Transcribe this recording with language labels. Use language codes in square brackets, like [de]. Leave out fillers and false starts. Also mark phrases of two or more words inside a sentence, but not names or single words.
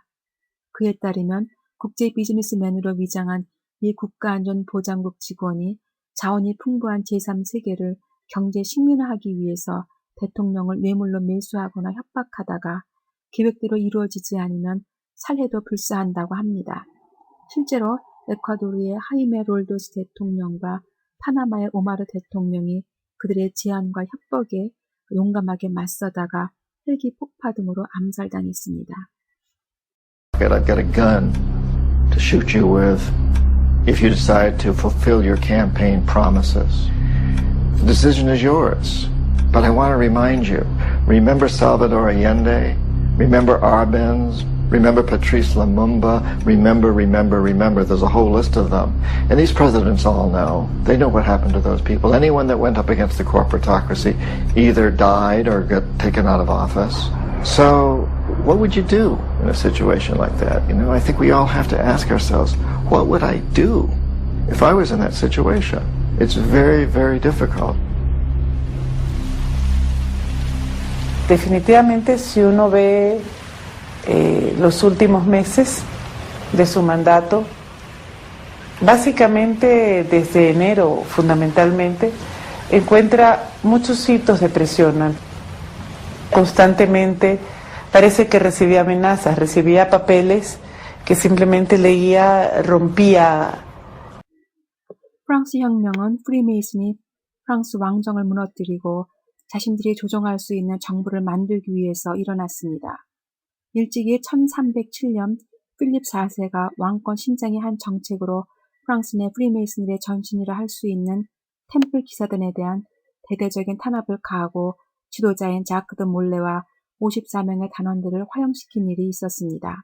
[ko] 그에 따르면 국제 비즈니스맨으로 위장한 미 국가안전보장국 직원이 자원이 풍부한 제3세계를 경제 식민화하기 위해서 대통령을 뇌물로 매수하거나 협박하다가 계획대로 이루어지지 않으면 살해도 불사한다고 합니다. 실제로 에콰도르의 하이메 롤도스 대통령과 파나마의 오마르 대통령이 그들의 제안과 협박에 용감하게 맞서다가 헬기 폭파 등으로 암살당했습니다. [en] I've got a gun to shoot you with if you decide to fulfill your campaign promises. The decision is yours. But I want to remind you, remember Salvador Allende, remember Arbenz, remember Patrice Lumumba, remember. There's a whole list of them. And these presidents all know. They know what happened to those people. Anyone that went up against the corporatocracy either died or got taken out of office. So what would you do in a situation like that? You know, I think we all have to ask ourselves, what would I do if I was in that situation? It's very, very difficult. [es] Definitivamente, si uno ve los últimos meses de su mandato, básicamente desde enero fundamentalmente, encuentra muchos hitos de presión. Constantemente parece que recibía amenazas, recibía papeles que simplemente leía, rompía. [ko] 프랑스 혁명은 프리메이슨이 프랑스 왕정을 무너뜨리고 자신들이 조정할 수 있는 정부를 만들기 위해서 일어났습니다. 일찍이 1307년 필립 4세가 왕권 신장의 한 정책으로 프랑스 내 프리메이슨들의 전신이라 할 수 있는 템플 기사단에 대한 대대적인 탄압을 가하고 지도자인 자크 드 몰레와 54명의 단원들을 화형시킨 일이 있었습니다.